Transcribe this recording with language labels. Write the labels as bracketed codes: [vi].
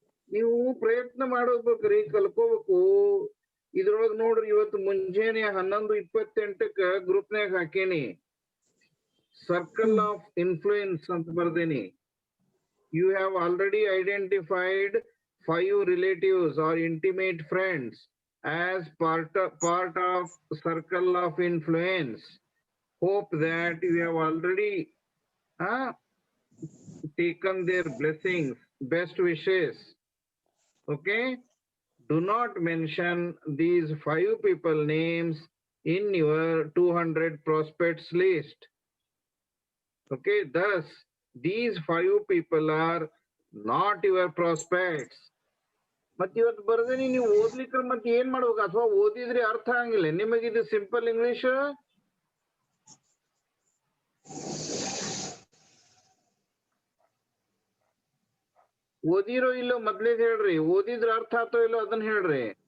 [kn] ನೀವು ಪ್ರಯತ್ನ ಮಾಡೋದ್ಬೇಕ್ರಿ, ಕಲ್ಕೋಬೇಕು. ಇದ್ರೊಳಗ್ ನೋಡ್ರಿ, ಇವತ್ತು ಮುಂಜಾನೆ 11:28 ಗ್ರೂಪ್ನಾಗ ಹಾಕೇನಿ, ಸರ್ಕಲ್ ಆಫ್ ಇನ್ಫ್ಲೂಯೆನ್ಸ್ ಅಂತ ಬರ್ದೇನಿ. [en] You have already identified 5 relatives or intimate friends as part of circle of influence. Hope that you have already taken their blessings, best wishes. Okay? Do not mention these 5 people names in your 200 prospects list. Okay, thus these 5 people are not your prospects. [kn] ಮತ್ ಇವತ್ತು ಬರ್ದೇನಿ, ನೀವು ಓದ್ಲಿಕ್ಕೆ ಮತ್ತೆ ಏನ್ ಮಾಡ್ಬೇಕು? ಅಥವಾ ಓದಿದ್ರಿ ಅರ್ಥ ಆಗಂಗಿಲ್ಲ ನಿಮಗಿದು ಸಿಂಪಲ್ ಇಂಗ್ಲಿಷ್? ಓದಿರೋ ಇಲ್ಲೋ ಮೊದ್ಲೇ ಹೇಳ್ರಿ, ಓದಿದ್ರ ಅರ್ಥ ಆತೋ ಇಲ್ಲೋ ಅದನ್ನ ಹೇಳ್ರಿ.